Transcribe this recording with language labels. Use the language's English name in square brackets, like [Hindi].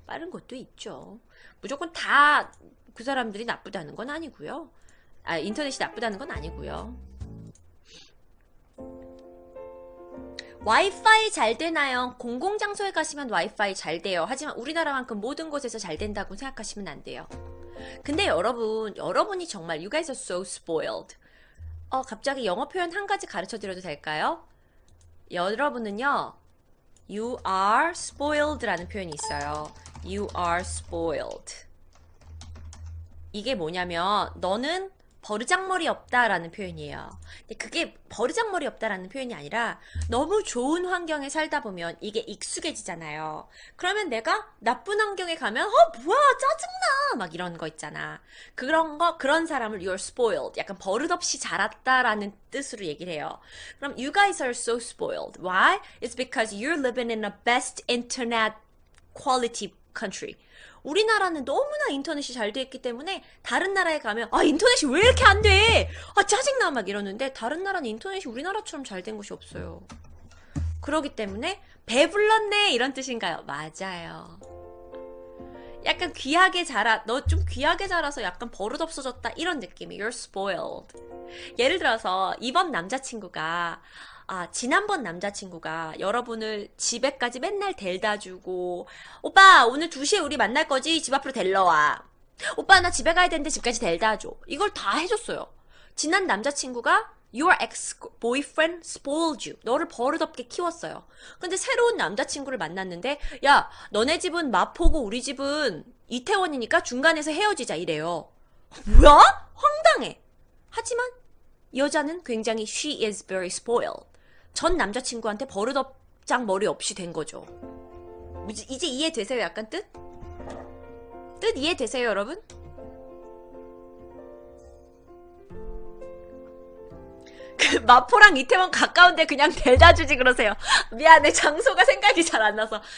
[Korean] 빠른 곳도 있죠. 무조건 다 그 사람들이 나쁘다는 건 아니고요. 인터넷이 나쁘다는 건 아니고요. 와이파이 잘 되나요? 공공장소에 가시면 와이파이 잘 돼요. 하지만 우리나라만큼 모든 곳에서 잘 된다고 생각하시면 안 돼요. 근데 여러분이 정말 [English] you guys are so spoiled. [Korean] 갑자기 영어 표현 한 가지 가르쳐 드려도 될까요? 여러분은요, [English] you are spoiled [Korean] 라는 표현이 있어요. [English] You are spoiled. [Korean] 이게 뭐냐면 너는 버르장머리 없다라는 표현이에요. 근데 그게 버르장머리 없다라는 표현이 아니라 너무 좋은 환경에 살다 보면 이게 익숙해지잖아요. 그러면 내가 나쁜 환경에 가면 뭐야 짜증나 막 이런 거 있잖아. 그런 사람을 [English] you're spoiled, [Korean] 약간 버릇없이 자랐다라는 뜻으로 얘기를 해요. [English] 그럼 you guys are so spoiled. Why? It's because you're living in a best internet quality country. [Korean] 우리나라는 너무나 인터넷이 잘 돼 있기 때문에 다른 나라에 가면 인터넷이 왜 이렇게 안 돼? 짜증나 막 이러는데 다른 나라는 인터넷이 우리나라처럼 잘 된 곳이 없어요. 그러기 때문에 배불렀네 이런 뜻인가요? 맞아요. 약간 귀하게 너 좀 귀하게 자라서 약간 버릇 없어졌다 이런 느낌이. [English] You're spoiled. [Korean] 예를 들어서 이번 남자친구가 지난번 남자친구가 여러분을 집에까지 맨날 데려다 주고, 오빠, 오늘 2시에 우리 만날 거지? 집 앞으로 데려와. 오빠, 나 집에 가야 되는데 집까지 데려다 줘. 이걸 다 해줬어요. 지난 남자친구가 [English] your ex-boyfriend spoiled you. [Korean] 너를 버릇없게 키웠어요. 근데 새로운 남자친구를 만났는데, 야, 너네 집은 마포고 우리 집은 이태원이니까 중간에서 헤어지자 이래요. 뭐야? 황당해. 하지만 여자는 굉장히 [English] she is very spoiled. [Korean] 전 남자친구한테 버릇없장 머리 없이 된 거죠. 이제 이해되세요? 약간 뜻? 뜻 이해되세요, 여러분? 마포랑 이태원 가까운데 그냥 데려다 주지 그러세요. 미안해, 장소가 생각이 잘 안 나서.